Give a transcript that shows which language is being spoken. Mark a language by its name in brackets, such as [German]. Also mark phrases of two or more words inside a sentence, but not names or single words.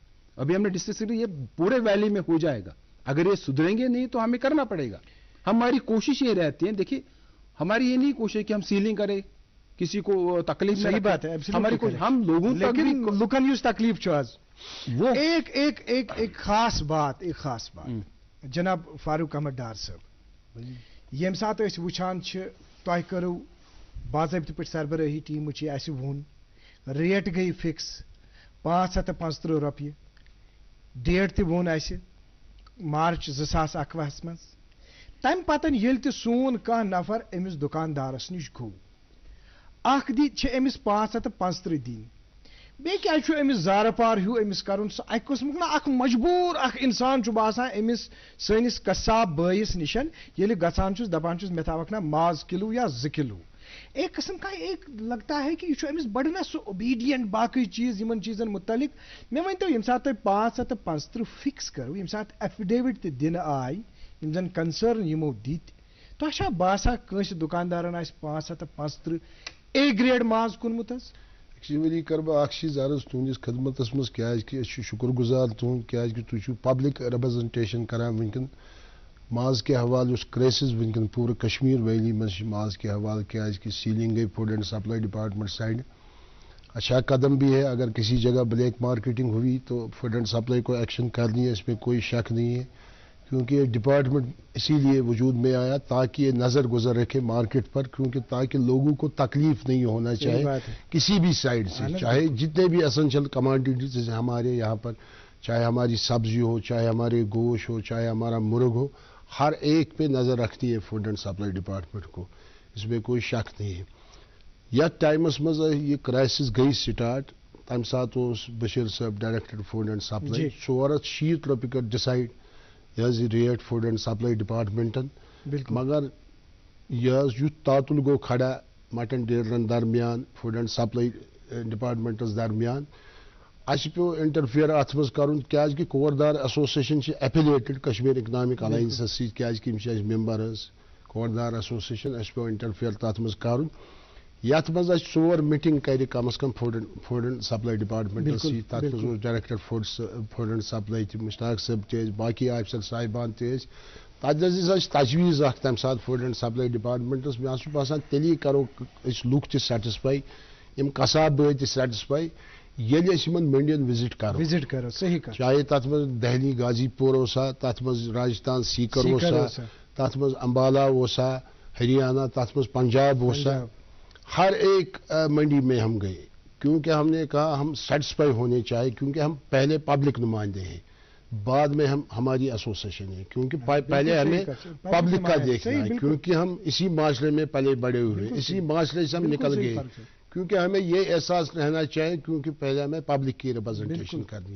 [Urdu] ابھی ہم نے ڈسکس کیا, یہ پورے ویلی میں ہو جائے گا. اگر یہ سدھریں گے نہیں تو ہمیں کرنا پڑے گا. ہماری کوشش یہ رہتی ہے, دیکھیے ہماری یہ نہیں کوشش کہ ہم سیلنگ کریں, کسی کو تکلیف. صحیح بات ہے, ہماری کوشش ہم لوگوں تک [Kashmiri] لکن یوز تکلیف چاز [Urdu] وہ ایک خاص بات [Kashmiri] جناب فاروق احمد ڈار صاحب, یم سات اس وچھان تہ کرو باضابطہ پہ سربراہی ٹیم اس وون ریٹ گئی فکس 575 رۄپیہِ, ڈیٹ تہ وون اس مارچ 2021 مز. تمہ پتن ییٚلہِ تہِ سون کانٛہہ نفر أمِس دُکاندارس نِش گوٚو, اکھ دی چھِ أمِس 575 دِنۍ, بیٚیہِ کیٛاہ چھُ أمِس زارٕ پار ہیوٗ أمِس کَرُن, سُہ اکہِ قٕسمُک نا اکھ مجبوٗر اکھ اِنسان چھُ باسان أمِس سٲنِس قصاب بٲیِس نِشن ییٚلہِ گژھان چھُس دپان چھُس مےٚ تھاوکھ نا ماز کِلوٗ یا 2 کِلوٗ. [Urdu] ایک قسم کا ایک لگتا ہے کہ یہ [Kashmiri] أمِس بڑٕ نا سُہ اوبیڈینٹ باقٕے چیٖز یِمن چیٖزن متعلق. مےٚ ؤنۍتو ییٚمہِ ساتہٕ تۄہہِ 575 فِکس کٔرو, ییٚمہِ ساتہٕ ایفیڈیوِٹ تہِ دِنہٕ آیہِ, یِم زن کنسرن یِمو دِتۍ, تۄہہِ چھا باسان کٲنٛسہِ دُکاندارن آسہِ 575 [English] A grade [Kashmiri] ماز کُنمُت حظ؟ ایکچولی کر بہٕ اکھ چیٖز عرض تُہنٛدِس خدمتس منٛز, کیٛازِکہِ أسۍ چھِ شُکر گُزار تُہُنٛد, کیٛازِکہِ تُہۍ چھِو [English] public representation [Kashmiri] کران وٕنکٮ۪ن ماز کے حوالہٕ یُس کرایسِس وٕنکٮ۪ن پوٗرٕ کشمیٖر ویلی منٛز چھِ ماز کے حوالہٕ, کیٛازِکہِ سیلنگ گئی [English] food and supply department side. [Urdu] اچھا قدم بھی ہے, اگر کسی جگہ [English] black marketing [Urdu] ہوئی تو [English] food and supply [Urdu] کو ایکشن کرنی ہے, اس میں کوئی شک نہیں ہے, کیونکہ یہ ڈپارٹمنٹ اسی لیے وجود میں آیا تاکہ یہ نظر گزر رکھے مارکیٹ پر, کیونکہ تاکہ لوگوں کو تکلیف نہیں ہونا چاہے کسی بھی سائڈ سے, چاہے جتنے بھی [English] essential commodities [Urdu] ہیں ہمارے یہاں پر, چاہے ہماری سبزی ہو, چاہے ہمارے گوشت ہو, چاہے ہمارا مرغ ہو, ہر ایک پہ نظر رکھتی ہے [English] food and supply department [Urdu] کو, اس میں کوئی شک نہیں ہے. [Kashmiri] یتھ ٹائمس مز یہ کرائسس گئی سٹارٹ, تمہ سات بشیر صاحب [English] director food and supply [Kashmiri] 460 رۄپیہِ کر ڈسائڈ یہ ریٹ فوڈ اینڈ سپلائی ڈپارٹمنٹن. مگر یہ تعطل گو کھڑا مٹن ڈیلرن درمیان, [English] food and supply departments [Kashmiri] درمیان. اس پیو انٹرفیئر ات مز کرن, کیازکہ کوردار [English] association affiliated [Kashmiri] کشمیر اکنامک الائنسس سی, کیازکہ یم ممبر کوردار ایسوسیشن, اس پیو انٹرفیئر تات مز کرن. یتھ مز 4 میٹنگ کر کم از کم [English] food and supply department [Kashmiri] سی, تر مز [English] director food and supply [Kashmiri] مشتاق صاحب تیز, باقی آفیسر صاحبان تیز. تجویز تجویز اخ تمہ سات [English] food and supply departments, [Kashmiri] مے چھ باسان تیلی کرو لوک تہ سیٹسفائی, یم قصاب بٲے تہ سیٹسفائی, ییٚلہِ أسۍ یِمن منڈین وزٹ کرو. صحیح کتھ. چاہے تتھ مز دہلی غازی پور اوسا, تتھ مز راجستھان سیکر اوسا, تتھ مز امبالہ اوسا, ہریانہ, تتھ مز پنجاب اوسا, [Urdu] ہر ایک منڈی میں ہم گئے, کیونکہ ہم نے کہا ہم سیٹسفائی ہونے چاہیے, کیونکہ ہم پہلے پبلک نمائندے ہیں, بعد میں ہم ہماری ایسوسیشن ہے, کیونکہ پہلے ہمیں پبلک کا دیکھنا ہے, کیونکہ ہم اسی معاشرے میں پلے بڑے ہوئے, اسی معاشرے سے ہم نکل گئے, کیونکہ ہمیں یہ احساس رہنا چاہیے, کیونکہ پہلے ہمیں پبلک کی ریپرزنٹیشن کرنی ہے.